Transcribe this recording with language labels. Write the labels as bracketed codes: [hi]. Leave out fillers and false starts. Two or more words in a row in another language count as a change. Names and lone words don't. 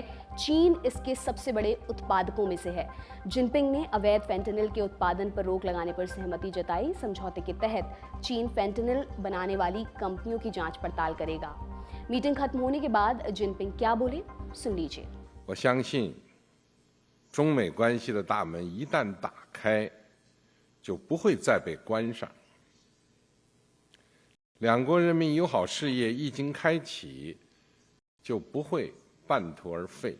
[hi] चीन इसके सबसे बड़े उत्पादकों में से है। जिनपिंग ने अवैध फेंटेनिल के उत्पादन पर रोक लगाने पर सहमति जताई। समझौते के तहत चीन फेंटेनिल बनाने वाली कंपनियों की जांच पड़ताल करेगा। मीटिंग खत्म होने के बाद जिनपिंग क्या बोले, सुन लीजिए। [zh] 我相信，中美关系的大门一旦打开，就不会再被关上。两国人民友好事业一经开启，就不会半途而废。